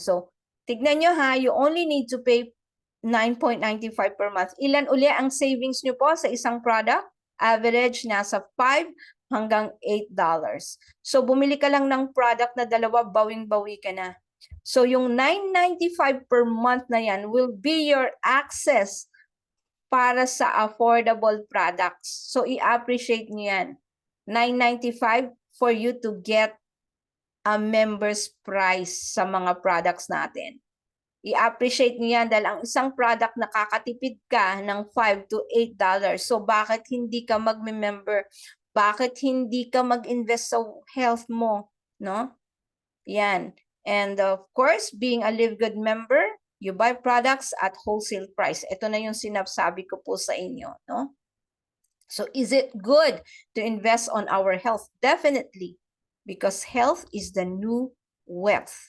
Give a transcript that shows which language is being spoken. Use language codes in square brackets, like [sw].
[en] So, [tl] tignan nyo ha, [en] you only need to pay 9.95 per month. [tl] Ilan uli ang savings nyo po sa isang product? Average nasa 5 hanggang $8. So, bumili ka lang ng product na dalawa, bawing-bawi ka na. [en] So, yung 9.95 per month na yan will be your access [tl] para sa affordable products. [en] So, i-appreciate nyo yan. 9.95 for you to get a member's price [tl] sa mga products natin. I-appreciate nyo yan dahil ang isang product nakakatipid ka ng $5 to $8. So, bakit hindi ka mag-member? Bakit hindi ka mag-invest sa health mo? No? Yan. [en] And of course, being a Live Good member, you buy products at wholesale price. [tl] Ito na yung sinasabi ko po sa inyo. [en] No? So is it good to invest on our health? Definitely. Because health is the new wealth.